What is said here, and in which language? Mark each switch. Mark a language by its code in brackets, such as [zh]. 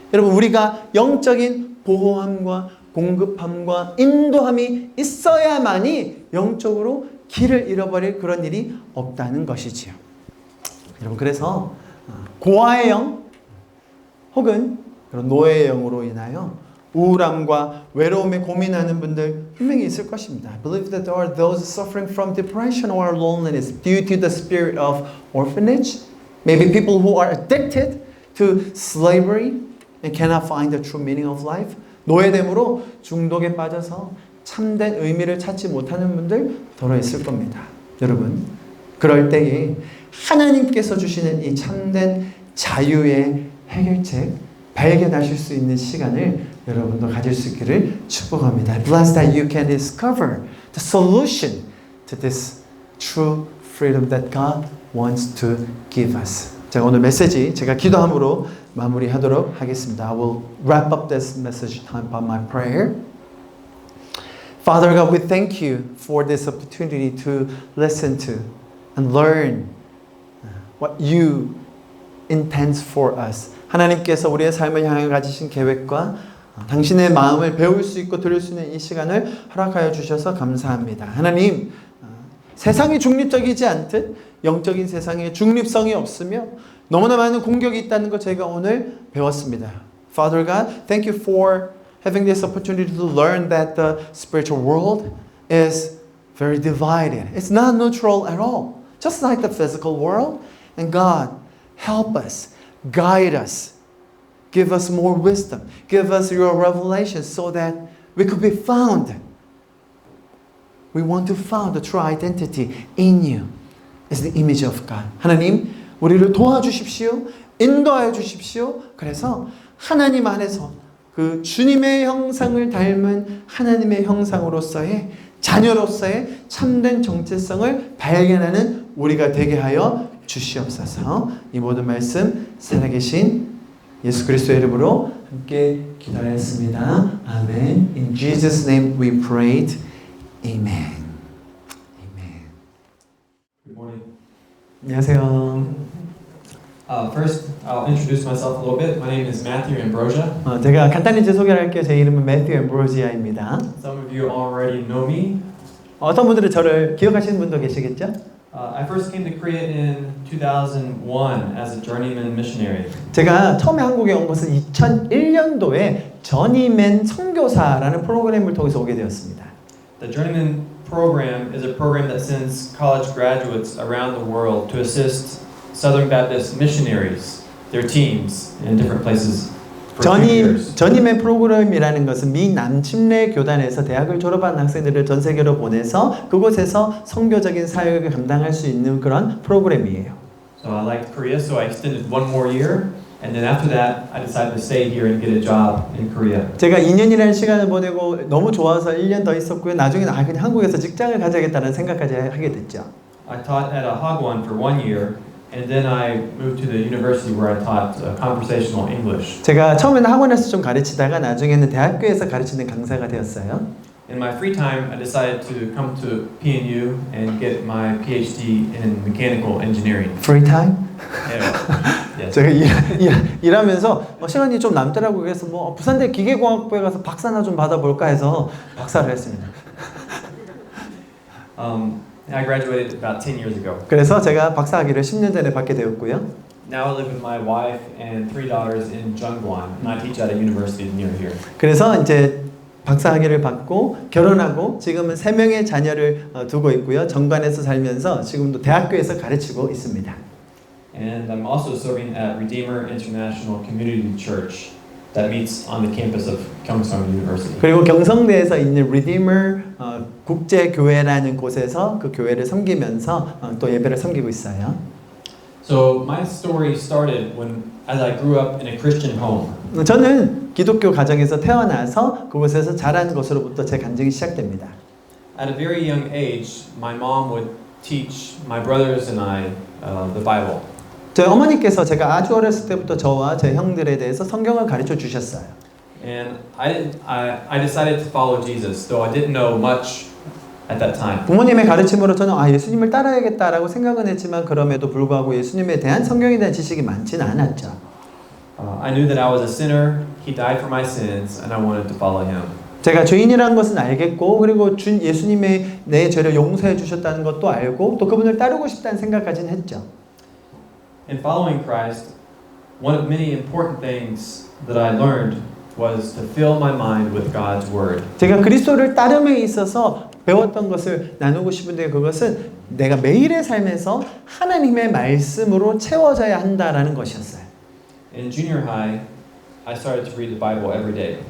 [ko] 여러분 우리가 영적인 보호함과 공급함과 인도함이 있어야만이 영적으로 길을 잃어버릴 그런 일이 없다는 것이지요. 여러분 그래서 고아의 영 혹은 그런 노예의 영으로 인하여 우울함과 외로움에 고민하는 분들 분명히 있을 것입니다. [en] I believe that there are those suffering from depression or loneliness due to the spirit of orphanage. Maybe people who are addicted to slavery and cannot find the true meaning of life. [ko] 노예됨으로 중독에 빠져서 참된 의미를 찾지 못하는 분들 더러 있을 겁니다. 여러분, 그럴 때에 하나님께서 주시는 이 참된 자유의 해결책 발견하실 수 있는 시간을 여러분도 가질 수 있기를 축복합니다. [en] I bless that you can discover the solution to this true freedom that God wants to give us. [ko] 자, 오늘 메시지 제가 기도함으로 마무리하도록 하겠습니다. [en] I will wrap up this message time by my prayer. Father God, we thank you for this opportunity to listen to and learn what you intend for us. [ko] 하나님께서 우리의 삶을 향해 가지신 계획과 당신의 마음을 배울 수 있고 들을 수 있는 이 시간을 허락하여 주셔서 감사합니다. 하나님, 세상이 중립적이지 않듯 영적인 세상에 중립성이 없으며 너무나 많은 공격이 있다는 것 저희가 오늘 배웠습니다. [en] Father God, thank you for having this opportunity to learn that the spiritual world is very divided. It's not neutral at all, just like the physical world. And God, help us, guide us, give us more wisdom, give us your revelation so that we could be found. We want to find the true identity in you as the image of God. [ko] 하나님, 우리를 도와주십시오. 인도하여 주십시오. 그래서 하나님 안에서 그 주님의 형상을 닮은 하나님의 형상으로서의 자녀로서의 참된 정체성을 발견하는 우리가 되게 하여 주시옵소서. 이 모든 말씀 살아계신 예수 그리스도의 이름으로 함께 기도하였습니다. 아멘. [en] In Jesus' name we prayed. Amen. Amen. Good morning. [ko] 안녕하세요. [en] First, I'll introduce myself a little bit. My name is Matthew Ambrosia. [ko] 제가 간단히 제 소개를 할게요. 제 이름은 매튜 엠브로지아입니다. [en] Some of you already know me. [ko] 어떤 분들은 저를 기억하시는 분도 계시겠죠? [en] I first came to Korea in 2001 as a journeyman missionary. [ko] 제가 처음에 한국에 온 것은 2001년도에 저니맨 선교사라는 프로그램을 통해서 오게 되었습니다. [en] The journeyman program is a program that sends college graduates around the world to assist Southern Baptist missionaries, their teams in different places for 2 years. [ko] 저니맨 프로그램이라는 것은 미 남침례 교단에서 대학을 졸업한 학생들을 전 세계로 보내서 그곳에서 선교적인 사역을 감당할 수 있는 그런 프로그램이에요. [en] So I liked Korea, so I extended 1 more year, and then after that, I decided to stay here and get a job in Korea. [ko] 제가 2년이라는 시간을 보내고 너무 좋아서 1년 더 있었고요. 나중에는 그냥 한국에서 직장을 가져야겠다는 생각까지 하게 됐죠. [en] I taught at a Hagwon for 1 year. And then I moved to the university where I taught conversational English. [ko] 제가 처음에는 학원에서 좀 가르치다가 나중에는 대학교에서 가르치는 강사가 되었어요. [en] In my free time, I decided to come to PNU and get my PhD in mechanical engineering. Free time? Yes. [ko] 제가 일하면서 시간이 좀 남더라고요. 그래서 부산대 기계공학부에 가서 박사나 좀 받아볼까 해서 박사를 했습니다. [en] I graduated about 10 years ago. [ko] 그래서 제가 박사학위를 10년 전에 받게 되었고요. [en] Now I live with my wife and 3 daughters in Jungwon, and I teach at a university near here. [ko] 그래서 이제 박사학위를 받고 결혼하고 지금은 3명의 자녀를 두고 있고요. 정관에서 살면서 지금도 대학교에서 가르치고 있습니다. [en] And I'm also serving at Redeemer International Community Church that meets on the campus of Gyeongsang University. [ko] 그리고 경성대에서 있는 Redeemer 국제교회라는 곳에서 그 교회를 섬기면서 또 예배를 섬기고 있어요. [en] So my story started as I grew up in a Christian home. [ko] 저는 기독교 가정에서 태어나서 그곳에서 자란 것으로부터 제 간증이 시작됩니다. [en] At a very young age, my mom would teach my brothers and I the Bible. [ko] 저희 어머니께서 제가 아주 어렸을 때부터 저와 제 형들에 대해서 성경을 가르쳐 주셨어요. [en] And I decided to follow Jesus, though I didn't know much at that time. [ko] 부모님의 가르침으로 저는 예수님을 따라야겠다라고 생각은 했지만 그럼에도 불구하고 예수님에 대한 성경에 대한 지식이 많지는 않았죠. [en] I knew that I was a sinner. He died for my sins, and I wanted to follow him. [ko] 제가 죄인이라는 것은 알겠고 그리고 예수님의 내 죄를 용서해 주셨다는 것도 알고 또 그분을 따르고 싶다는 생각까지는 했죠. [en] In following Christ, one of many important things that I learned was to fill my mind with God's Word. [ko] 제가 그리스도를 따름에 있어서 배웠던 것을 나누고 싶은데 그것은 내가 매일의 삶에서 하나님의 말씀으로 채워져야 한다라는 것이었어요. [en] In junior high, I started to read the Bible every day.